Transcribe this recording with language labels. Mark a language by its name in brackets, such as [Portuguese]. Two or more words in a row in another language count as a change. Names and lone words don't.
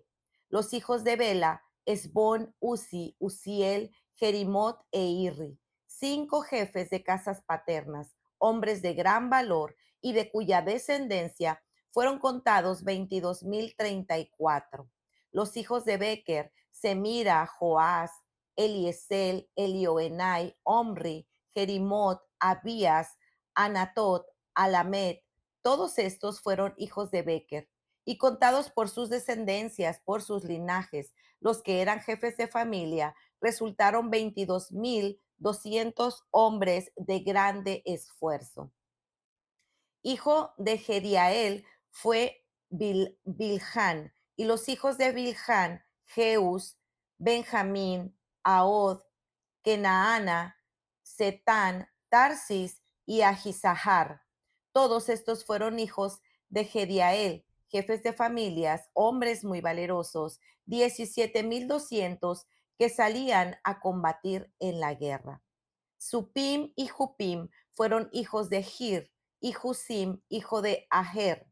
[Spanish] Los hijos de Bela: Esbón, Uzi, Uziel, Jerimot e Irri. 5 jefes de casas paternas, hombres de gran valor y de cuya descendencia fueron contados 22,034. Los hijos de Beker: Semira, Joás, Eliesel, Elioenai, Omri, Jerimot, Abías, Anatot, Alamet. Todos estos fueron hijos de Beker, y contados por sus descendencias, por sus linajes, los que eran jefes de familia, resultaron 22,200 hombres de grande esfuerzo. Hijo de Jediael fue Bilhan, y los hijos de Bilhan: Jeus, Benjamín, Ahod, Kenaana, Setán, Tarsis y Ahisahar. Todos estos fueron hijos de Jediael, jefes de familias, hombres muy valerosos, 17,200 que salían a combatir en la guerra. Supim y Jupim fueron hijos de Gir, y Jusim, hijo de Aher.